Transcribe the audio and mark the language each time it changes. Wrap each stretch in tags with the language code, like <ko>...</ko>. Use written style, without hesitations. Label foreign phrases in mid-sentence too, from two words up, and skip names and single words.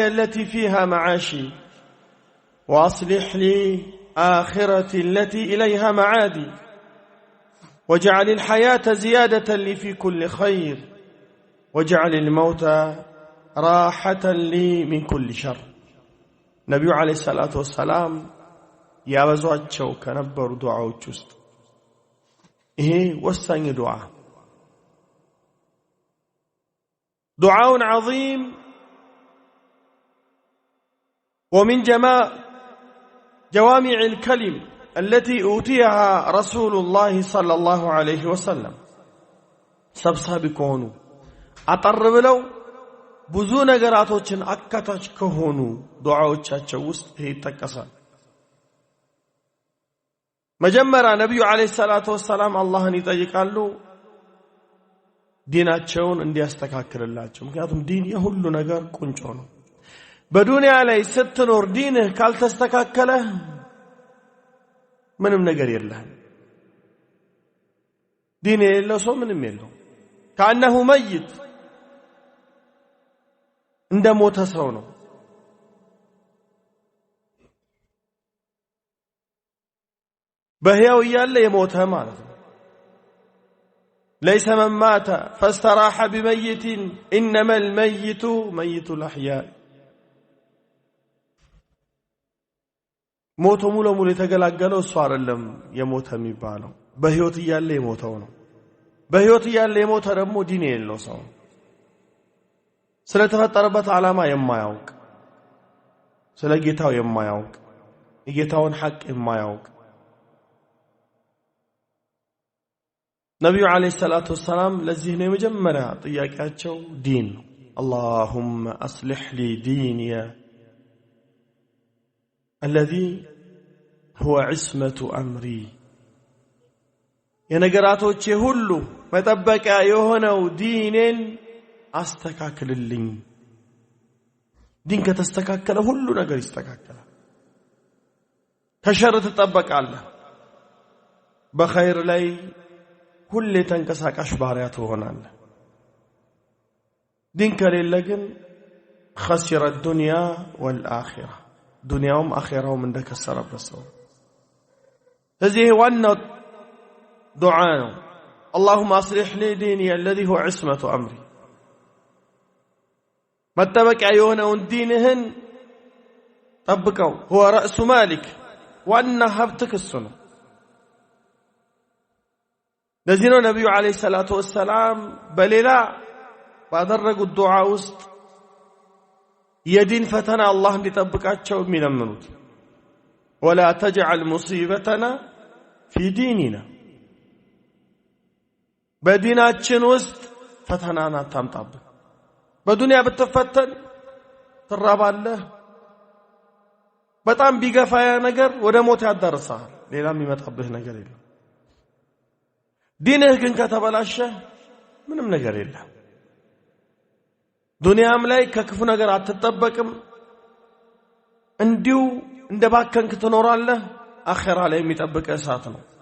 <ar>التي فيها معاشي وأصلح لي آخرتي التي إليها معادي واجعل الحياة زيادة لي في كل خير واجعل الموت راحة لي من كل شر نبي عليه الصلاة والسلام يا بزوجቸው</ar> <am>ከነበሩ ዱዓዎች ውስጥ ይሄ ወሳኝ ዱዓ</am> <ar>دعاء عظيم ومن جوامع الكلم التي أوتيها رسول الله صلى الله عليه وسلم سبساب كونوا أطر بلو</ar> <am>ብዙ ነገራቶችን አካታች ከሆኑ ዱዓዎቻቸው ውስጥ ይሄ ይጠቀሳል። መጀመሪያ ነብዩ</am> <ar>عليه الصلاة والسلام</ar> <am>አላህን ይጠይቃሉ ዲናቸውን እንዲያስተካክልላቸው። ምክንያቱም ዲን የሁሉ ነገር ቁንጮ ነው። በዱንያ ላይ ስትኖር ዲንህ ካልተስተካከለ ምንም ነገር የለህም። ዲን የሌለው ሰው ምንም የለው።</am> <ar>كأنه ميت</ar> <am>እንደ ሞተ ሰው ነው። በህያው እያለ የሞተ ማለት ነው።</am> <ar>ليس من مات فاستراح بميت إنما الميت ميت الأحياء</ar> <am>ሞቶ ሙሉ ሙሉ የተገላገለው እሱ አይደለም የሞተ የሚባለው በህይወት እያለ የሞተው ነው። በህይወት እያለ የሞተ ደግሞ ዲን የሌለው ሰው ስለተፈጠረበት ዓላማ የማያውቅ ስለ ጌታው የማያውቅ የጌታውን ሐቅ የማያውቅ ነብዩ</am> <ar>عليه الصلاة والسلام</ar> <am>ለዚህ ነው የመጀመሪያ ጥያቄያቸው ዲን</am> <ar>اللهم أصلح لي ديني الذي هو عصمة أمري</ar> <am>የነገራቶቼ ሁሉ መጠበቂያ የሆነው ዲኔን አስተካክልልኝ። ዲን ከተስተካከለ ሁሉ ነገር ይስተካከላል። ከሸር ትጠበቃለህ። በኸይር ላይ ሁሌ ተንቀሳቃሽ ባሪያ ትሆናለህ። ዲን ከሌለ ግን</am> <ar>خسر الدنيا والآخرة</ar> <am>ዱንያውም አኺራውም እንደከሰረበት ሰው። ስለዚህ ዋናው ዱዓ ነው</am> <ar>اللهم أصلح لي ديني الذي هو عصمة أمري</ar> <am>መጠበቂያ የሆነውን ዲንህን ጠብቀው</am> <ar>هو رأس مالك</ar> <am>ዋና ሀብትህ እሱ ነው። ለዚህ ነው ነብዩ</am> <ar>عليه الصلاة والسلام</ar> <am>በሌላ ባደረጉት ዱዓ ውስጥ የዲን ፈተና አላህ እንዲጠብቃቸው የሚለምኑት</am> <ar>ولا تجعل مصيبتنا في ديننا</ar> <am>በዲናችን ውስጥ ፈተናን አታምጣብን። በዱንያ ብትፈተን ትራባለህ። በጣም ቢገፋ ነገር ወደ ሞት ያዳርሳል። ሌላ የሚመጣብህ ነገር የለም። ዲንህ ግን ከተበላሸ ምንም ነገር የለም። ዱንያም ላይ ከክፉ ነገር አትጠበቅም። እንዲሁ እንደባከንክ ትኖራለህ። አኺራ ላይ የሚጠብቅህ እሳት ነው።</am>